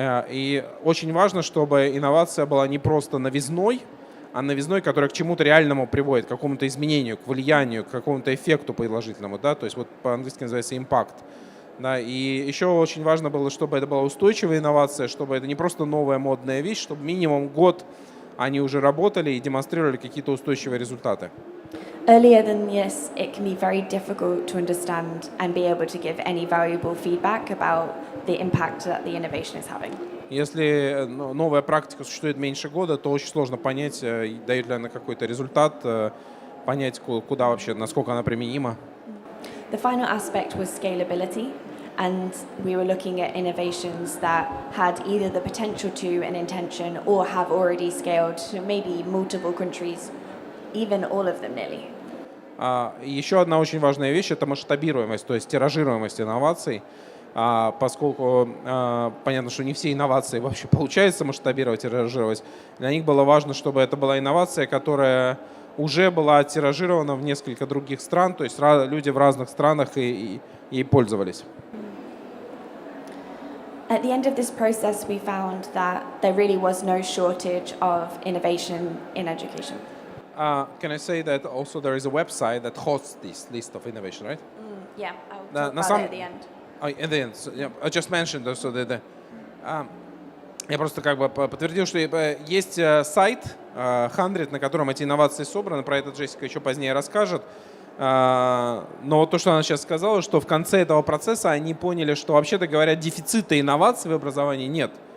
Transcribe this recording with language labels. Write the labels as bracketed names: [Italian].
[Russian] И очень важно, чтобы инновация была не просто новизной, а новизной, которая к чему-то реальному приводит, к какому-то изменению, к влиянию, к какому-то эффекту положительному, да, то есть вот по-английски называется impact. Да, и еще очень важно было, чтобы это была устойчивая инновация, чтобы это не просто новая модная вещь, чтобы минимум год они уже работали и демонстрировали какие-то устойчивые результаты. [English] Earlier than this, it can be very difficult to understand and be able to give any valuable feedback about the impact that the innovation is having. [Russian] Если новая практика существует меньше года, то очень сложно понять, дает ли она какой-то результат, понять, куда вообще, насколько она применима. [English] The final aspect was scalability, and we were looking at innovations that had either the potential to an intention or have already scaled to maybe multiple countries, even all of them nearly. [Russian] Еще одна очень важная вещь – это масштабируемость, то есть тиражируемость инноваций, поскольку понятно, что не все инновации вообще получается масштабировать, тиражировать. Для них было важно, чтобы это была инновация, которая уже была тиражирована в несколько других стран, то есть люди в разных странах ей пользовались. [English] At the end of this process, we found that there really was no shortage of innovation in education. Can I say that also there is a website that hosts this list of innovation, right? Yeah, I'll talk about it at the end. At the end, so, yeah, I just mentioned so that [Russian] я просто как бы подтвердил, что есть сайт 100, на котором эти инновации собраны. Про это Джессика еще позднее расскажет. Но вот то, что она сейчас сказала, что в конце этого процесса они поняли, что, вообще-то говоря, дефицита инноваций в образовании нет.